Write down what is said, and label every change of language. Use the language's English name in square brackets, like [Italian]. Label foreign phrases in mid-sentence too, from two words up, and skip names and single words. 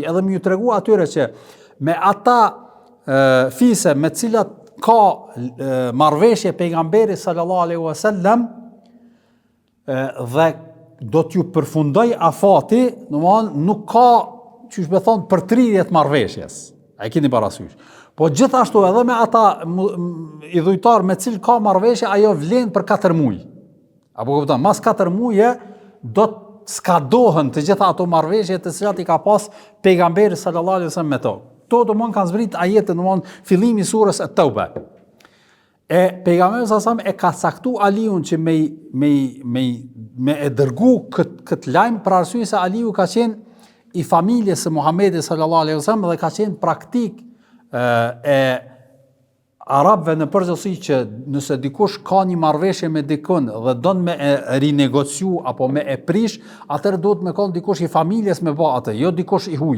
[Albanian] Edhe më ju tregu atyre që me ata fise me të cilat ka marrëveshje pejgamberi [Arabic] صلى الله عليه وسلم [Albanian] dhe do t'ju përfundoj afati, nuk ka, çush me thonë, përtrirjet marrëveshjes. A e keni parasysh? Po gjithashtu edhe me ata idhujtar me cilë ka marrëveshje, ajo vlen për 4 muaj. Apo kupton, mas 4 muaje do të skadohen të gjitha ato marrëveshje të cilat i ka pas pejgamberi [Arabic] صلى الله عليه وسلم [Albanian] me to. To domon kanë zbrit ajete, domon fillimi i surës At-Tauba. Pejgamberi [Arabic] صلى الله عليه وسلم [Albanian] e ka caktuar Aliun që me e dërgu këtë lajm për arsye se Aliu ka qenë i familjes së Muhamedit [Arabic] صلى الله عليه وسلم [Albanian] dhe ka qenë praktik e arabëve në përgjithësi që nëse dikush ka një marrëveshje me dikun dhe don me e rinegociu apo me e prish, atëherë duhet me kon dikush i familjes me bë atë, jo dikush i huaj.